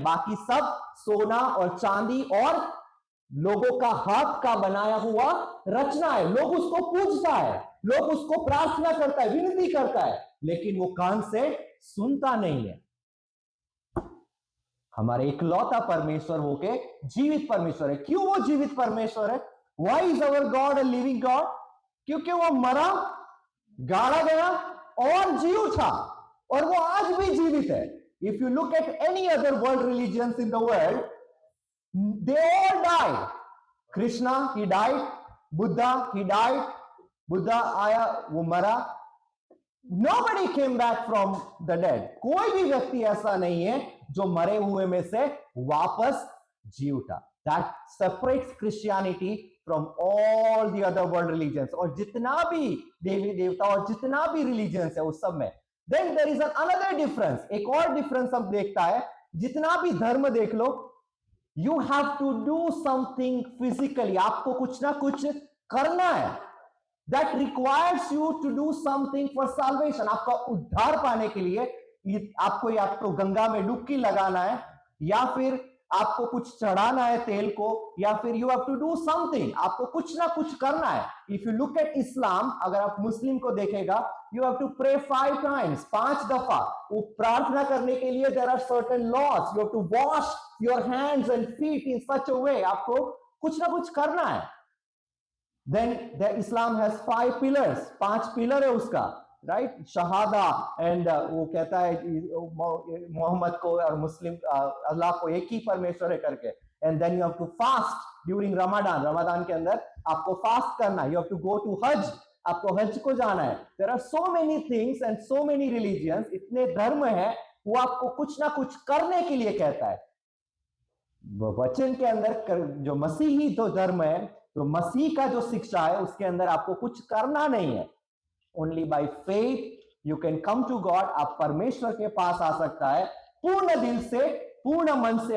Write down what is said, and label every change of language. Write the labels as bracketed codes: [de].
[hi] बाकी सब सोना और चांदी और लोगों का हाथ का बनाया हुआ रचना है। लोग उसको पूजता है, लोग उसको प्रार्थना करता है, विनती करता है, लेकिन वो कान से सुनता नहीं है। हमारे इकलौता परमेश्वर वो के जीवित परमेश्वर है। क्यों वो जीवित परमेश्वर है? [en] Why is our God a living God? [hi] क्योंकि वो मरा, गाड़ा गया और जी उठा, और वो आज भी जीवित है। [en] If you look at any other world religions in the world, they all died. Krishna, he died. Buddha, he died. [hi] Buddha आया, वो मरा। [en] Nobody came back from the dead. [hi] कोई भी व्यक्ति ऐसा नहीं है जो मरे हुए में से वापस जी उठा। [en] That separates Christianity from all the other world religions. [hi] और जितना भी देवी देवता और जितना भी religions है उस सब में, [en] then there is another difference. [hi] एक और difference हम देखता है, जितना भी धर्म देख लो, [en] you have to do something physically. [hi] आपको कुछ ना कुछ करना है। [en] That requires you to do something for salvation. [hi] आपका उद्धार पाने के लिए आपको या तो गंगा में डुबकी लगाना है, या फिर आपको कुछ चढ़ाना है तेल को, या फिर [en] you have to do something. [hi] आपको कुछ ना कुछ करना है। [en] If you look at Islam, [hi] अगर आप मुस्लिम को देखेगा, [en] you have to pray 5 times, [hi] 5 दफा। वो प्रार्थना करने के लिए [en] there are certain laws. You have to wash your hands and feet in such a way. [hi] आपको कुछ ना कुछ करना है। [en] Then the Islam has 5 pillars. [hi] 5 pillar है उसका, right? शहादा, and वो कहता है मोहम्मद को और मुस्लिम अल्लाह को एक ही परमेश्वर है करके। [en] And then you have to fast during Ramadan. [hi] Ramzan के अंदर आपको फास्ट करना है। [en] You have to go to Hajj. [hi] आपको हज को जाना है। [en] There are so many things and so many religions. [hi] इतने धर्म है, वो आपको कुछ ना कुछ करने के लिए कहता है। वचन के अंदर जो मसीही जो धर्म है, तो मसीह का जो शिक्षा है, उसके अंदर आपको कुछ करना नहीं है। [en] Only by faith you can come to God. [hi] आप परमेश्वर के पास आ सकता है पूर्ण दिल से, पूर्ण मन से।